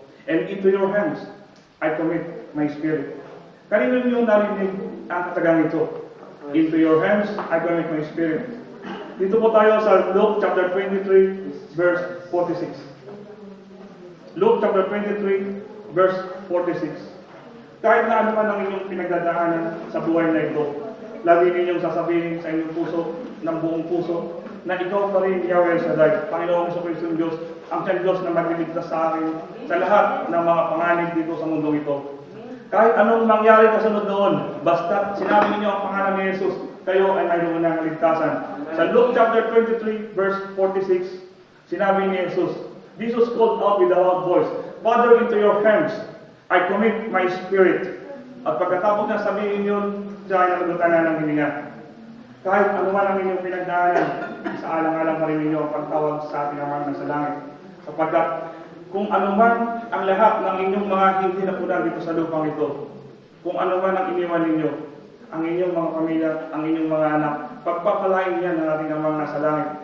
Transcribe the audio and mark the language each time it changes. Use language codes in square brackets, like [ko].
[en] And into your hands, I commit my spirit. [tl] Kanino niyo narinig ang katagang ito? [en] Into your hands, I commit my spirit. [tl] Dito po tayo sa Luke chapter 23, verse 46. [en] Luke chapter 23, verse 46. [tl] Kahit na ano man ang inyong pinagdadaanan sa buhay na ito, lagi ninyong sasabihin sa inyong puso, ng buong puso, na ikaw pa rin, Yahweh Shaddai, Panginoong Jesucristo Diyos, ang siyang Diyos na magliligtas sa akin sa lahat ng mga panganib dito sa mundong ito. Kahit anong mangyari kasunod doon, basta sinabi ninyo ang pangalan ni Jesus, kayo ay mayroon ng kaligtasan. Sa Luke chapter 23, verse 46, sinabi ni [en] Jesus called out with a loud voice, Father, into your hands I commit my spirit. [tl] At pagkatapos niya sabihin yun, siya ay nagugutan na ng hininga. Kahit ano man ang inyong pinagdaanan, sa alang-alang pa rin ninyo ang pagtawag sa ating Ama na sa langit. Sapagkat kung ano man ang lahat ng inyong mga hindi napunan dito sa lupang ito, kung ano man ang iniwan ninyo, ang inyong mga pamilya, ang inyong mga anak, pagpapalain niya ng ating Ama na sa langit.